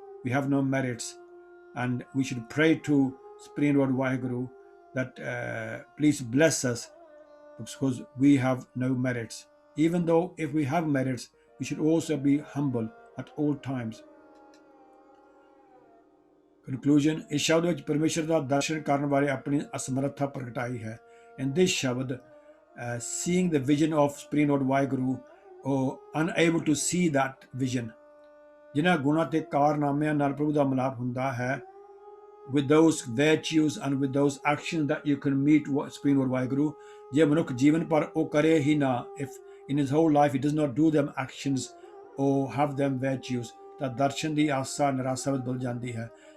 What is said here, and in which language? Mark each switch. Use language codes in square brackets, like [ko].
[en] We have no merits, and we should pray to Supreme Lord Vaheguru that please bless us, because we have no merits. Even though if we have merits, we should also be humble at all times. [pa] Conclusion, ਇਸ ਸ਼ਬਦ ਵਿੱਚ ਪਰਮੇਸ਼ਰ ਦਾ ਦਰਸ਼ਨ ਕਰਨ ਬਾਰੇ ਆਪਣੀ ਅਸਮਰੱਥਾ ਪ੍ਰਗਟਾਈ ਹੈ। [en] In this shabad, seeing the vision of Supreme Lord Vaheguru, or unable to see that vision, [pa] ਜਿਨ੍ਹਾਂ ਗੁਣਾਂ ਤੇ ਕਾਰਨਾਮਿਆਂ ਨਾਲ ਪ੍ਰਭੂ ਦਾ ਮਿਲਾਪ ਹੁੰਦਾ ਹੈ, [en] with those virtues and with those actions that you can meet Supreme Lord Vaheguru, [pa] ਜੇ ਮਨੁੱਖ ਜੀਵਨ ਪਰ ਉਹ ਕਰੇ ਹੀ ਨਾ, [en] if in his whole life he does not do them actions or have them virtues, [pa] ਤਾਂ ਦਰਸ਼ਨ ਦੀ ਆਸਾ ਨਿਰਾਸ਼ਾ ਵਿੱਚ ਬਦਲ ਜਾਂਦੀ ਹੈ।